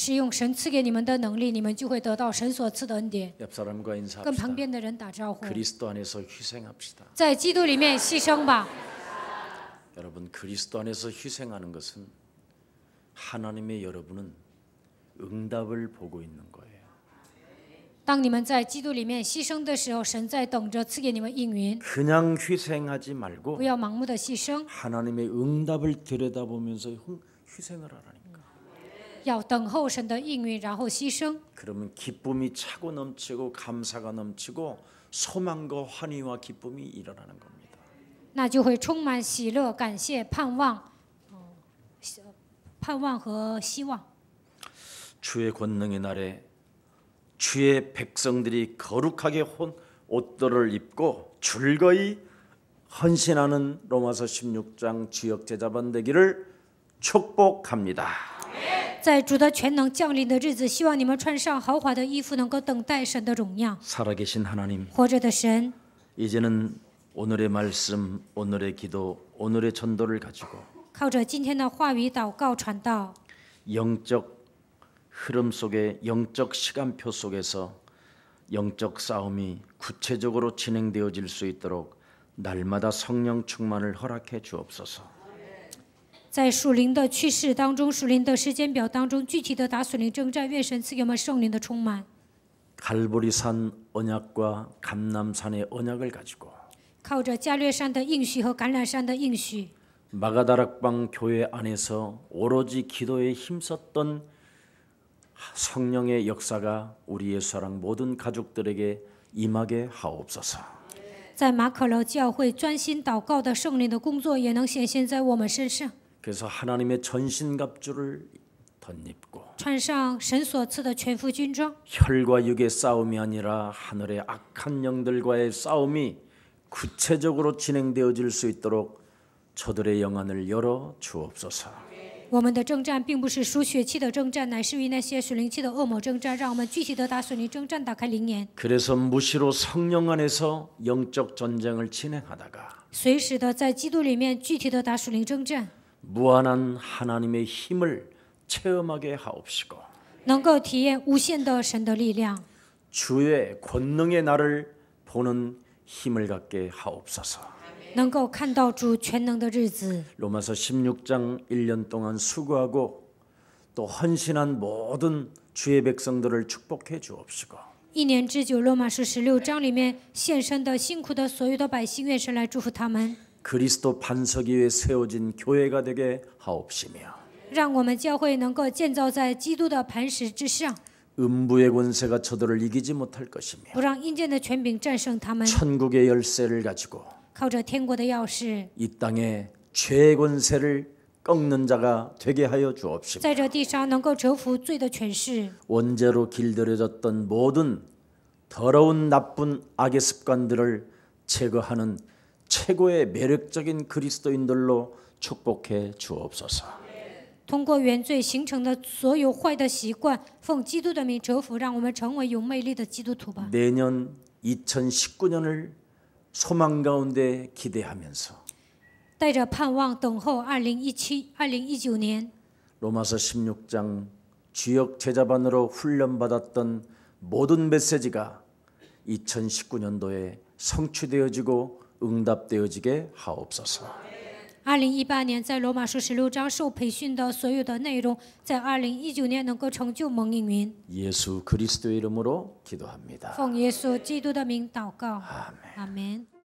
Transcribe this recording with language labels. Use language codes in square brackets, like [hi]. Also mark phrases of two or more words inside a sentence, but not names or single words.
[zh] 使用神赐给你们的能力，你们就会得到神所赐的恩典。 [ko] 옆 사람과 跟 인사합시다. [zh] 旁边的人打招呼， [ko] 그리스도 안에서 희생합시다. [zh] 在基督里面牺牲吧。 [ko] 여러분 그리스도 안에서 희생하는 것은 하나님의 여러분은 응답을 보고 있는 거예요. [zh] 当你们在基督里面牺牲的时候，神在等着赐给你们应允。 [ko] 그냥 희생하지 말고 [zh] 不要盲目的牺牲， [ko] 하나님의 응답을 들여다보면서 희생을 하라니까. [zh] 要等候神的应允，然后牺牲。 [ko] 그러면 기쁨이 차고 넘치고 감사가 넘치고 소망과 환희와 기쁨이 일어나는 겁니다. [zh] 那就会充满喜乐、感谢、盼望，盼望和希望。 [ko] 주의 권능의 날에 주의 백성들이 거룩하게 옷들을 입고 즐거이 헌신하는 로마서 16장 주역 제자반 되기를 축복합니다. [zh] 在主的全能降临的日子，希望你们穿上豪华的衣服，能够等待神的荣耀。 [ko] 살아계신 하나님, [zh] 活着的神， [ko] 이제는 오늘의 말씀, 오늘의 기도, 오늘의 전도를 가지고 [zh] 靠着今天的话语祷告传道， [ko] 영적 흐름 속에 영적 시간표 속에서 영적 싸움이 구체적으로 진행되어질 수 있도록 날마다 성령 충만을 허락해 주옵소서. [zh] 在属灵的趋势当中，属灵的时间表当中，具体的打属灵征战，愿神赐给我们圣灵的充满。 [ko] 갈보리산 언약과 감람산의 언약을 가지고 [zh] 靠着加略山的应许和橄榄山的应许， [ko] 마가다락방 교회 안에서 오로지 기도에 힘썼던 성령의 역사가 우리 예수사랑 모든 가족들에게 임하게 하옵소서. [zh] 在马可楼教会专心祷告的圣灵的工作，也能显现在我们身上。 [ko] 그래서 하나님의 전신갑주를 덧입고 [zh] 穿上神所赐的全副军装， [ko] 혈과 육의 싸움이 아니라 하늘의 악한 영들과의 싸움이 구체적으로 진행되어질 수 있도록 저들의 영안을 열어 주옵소서. [zh] 我们的征战并不是属血气的征战，乃是与那些属灵气的恶魔征战。让我们具体的打属灵征战，打开灵眼， [ko] 그래서 무시로 성령 안에서 영적 전쟁을 진행하다가 [zh] 随时的在基督里面具体的打属灵征战， [ko] 무한한 하나님의 힘을 체험하게 하옵시고 [zh] 能够体验无限的神的力量， [ko] 주의 권능의 날을 보는 힘을 갖게 하옵소서. [zh] 能够看到主全能的日子。 [ko] 로마서 16장 1년 동안 수고하고 또 헌신한 모든 주의 백성들을 축복해 주옵시고 [zh] 1 年之久，罗马书16章里面献身的辛苦的所有的百姓，愿神来祝福他们， [ko] 그리스도 반석 위에 세워진 교회가 되게 하옵시며 [zh] 让我们教会能够建造在基督的磐石之上， [ko] 음부의 권세가 저들을 이기지 못할 것이며 [zh] 不让阴间的权柄战胜他们。 [ko] 천국의 열쇠를 가지고 [zh] 靠着天国的钥匙， [ko] 이 땅에 죄의 권세를 꺾는 자가 되게 하여 주옵시며 [zh] 在这地上能够折服罪的权势， [ko] 원죄로 길들여졌던 모든 더러운 나쁜 악의 습관들을 제거하는 최고의 매력적인 그리스도인들로 축복해 주옵소서. [zh] 通过原罪形成的所有坏的习惯，奉基督的名折服，让我们成为有魅力的基督徒吧。 [ko] 내년 2019년을 소망 가운데 기대하면서 [zh] 带着盼望等候2019年， [ko] 로마서 16장 주역 제자반으로 훈련받았던 모든 메시지가 2019년도에 성취되어지고 응답되어지게 하옵소서. [zh] 2018 年在罗马书16章受培训的所有的内容，在2019年能够成就蒙应允。 [ko] 예수 그리스도의 이름으로 기도합니다. [zh] 奉耶稣基督的名祷告， [ko] 아멘. [zh] 阿门。